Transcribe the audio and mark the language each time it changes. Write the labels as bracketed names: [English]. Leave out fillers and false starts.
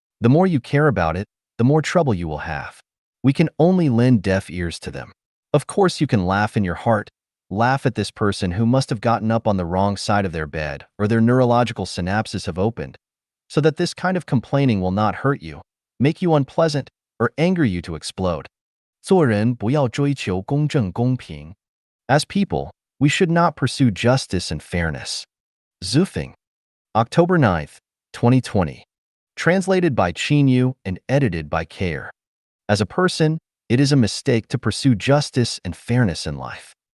[English] The more you care about it, the more trouble you will have. We can only lend deaf ears to them. Of course, you can laugh in your heart, laugh at this person who must have gotten up on the wrong side of their bed or their neurological synapses have opened, so that this kind of complaining will not hurt you, make you unpleasant, or anger you to explode. [Chinese] 做人不要追求公正公平。 [English] As people, we should not pursue justice and fairness. Zufeng, October 9th, 2020. Translated by Chinyu and edited by Care. As a person, it is a mistake to pursue justice and fairness in life.